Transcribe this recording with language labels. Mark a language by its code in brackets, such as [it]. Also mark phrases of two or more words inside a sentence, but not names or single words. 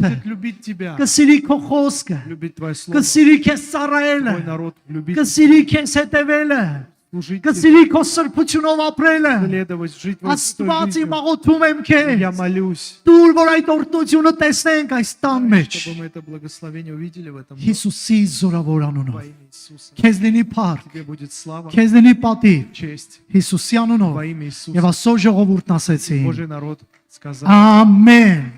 [ru] будет любить тебя, [hy] կսիրի քո խոսքը, [ru] любить твое слово, [hy] կսիրի քեզ ծառայելը, [ru] твой народ, любить, [hy] կսիրի քեզ հետևելը, [ru] служить тебе, [hy] կսիրի քո սրբությունով ապրելը։ [ru] следовать, жить твоей святой [hy] Աստված իմ [ru] жизнью. [hy] աղոթում եմ քեզ, [ru] Я молюсь, [hy] դուր որ այդ օրհնությունը տեսնենք այս տան մեջ։ [ru] чтобы мы это благословение увидели в этом доме. [hy] Հիսուսի զորավոր անունով։ [ru] Во имя Иисуса. [hy] Քեզ լինի փառք, [ru] Тебе будет слава, [hy] քեզ լինի պատիվ, [ru] честь [hy] Հիսուսի անունով։ [ru] во имя [hy] Եվ [ru] Иисуса. [hy] աստծո ժողովուրդն ասեցին. [ru] Божий народ сказал [hy] Ամեն։